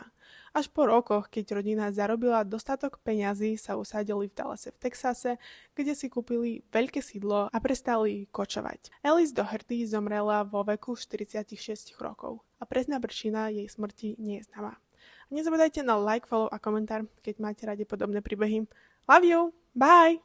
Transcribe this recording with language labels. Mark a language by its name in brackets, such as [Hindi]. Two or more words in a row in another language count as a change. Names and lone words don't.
[Slovak] Až po rokoch, keď rodina zarobila dostatok peňazí, sa usadili v Dallase v Texase, kde si kúpili veľké sídlo a prestali kočovať. Alice Doherty zomrela vo veku 46 rokov a presná príčina jej smrti nie je známa. Nezabudajte na like, follow a komentár, keď máte radi podobné príbehy. [English] Love you! Bye!